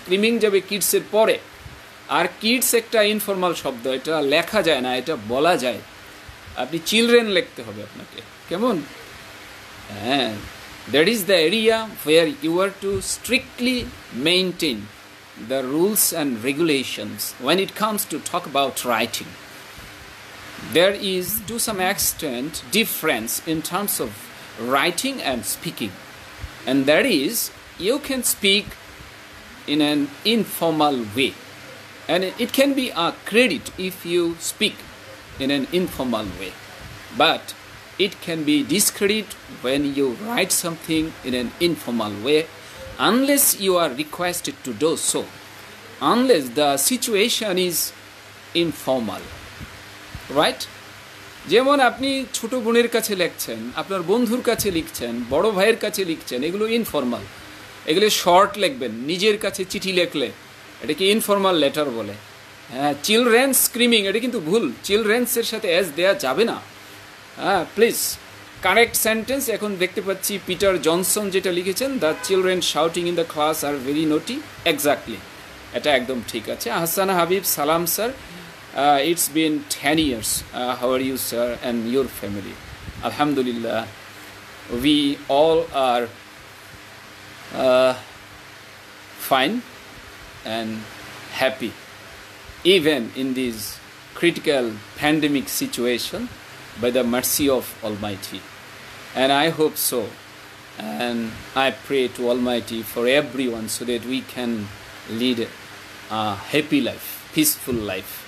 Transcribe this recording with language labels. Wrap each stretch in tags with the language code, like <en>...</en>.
<bn>Screaming যাবে কিডসের পরে। আর kids একটা ইনফর্মাল শব্দ, এটা লেখা যায় না, এটা বলা যায়। আপনি চিলড্রেন লিখতে হবে আপনাকে, কেমন? হ্যাঁ,</bn> <en>That is the area where you are to strictly maintain the rules and regulations when it comes to talk about writing. There is to some extent difference in terms of writing and speaking, and that is you can speak in an informal way, and it can be a credit if you speak in an informal way, but it can be discredit when you write something in an informal way, unless you are requested to do so, unless the situation is informal, right?</en> <bn>যেমন আপনি ছোট বোনের কাছে লিখছেন, আপনার বন্ধুর কাছে লিখছেন, বড় ভাইয়ের কাছে লিখছেন, এগুলো ইনফর্মাল, এগুলো শর্ট লিখবেন। নিজের কাছে চিঠি লিখলে এটাকে ইনফর্মাল লেটার বলে। হ্যাঁ, চিলড্রেন স্ক্রিমিং এটা কিন্তু ভুল, চিলড্রেন্সের সাথে এস দেয়া যাবে না। হ্যাঁ, প্লিজ কারেক্ট সেন্টেন্স এখন দেখতে পাচ্ছি পিটার জনসন যেটা লিখেছেন,</bn> <en>the children shouting in the class are very naughty,</en> <bn>exactly এটা একদম ঠিক আছে।</bn> <en>হাসানা হাবিব, সালাম sir, it's been 10 years, how are you sir and your family? আলহামদুলিল্লাহ, we all are fine and happy even in this critical pandemic situation by the mercy of Almighty, and I hope so, and I pray to Almighty for everyone so that we can lead a happy life, peaceful life.</en>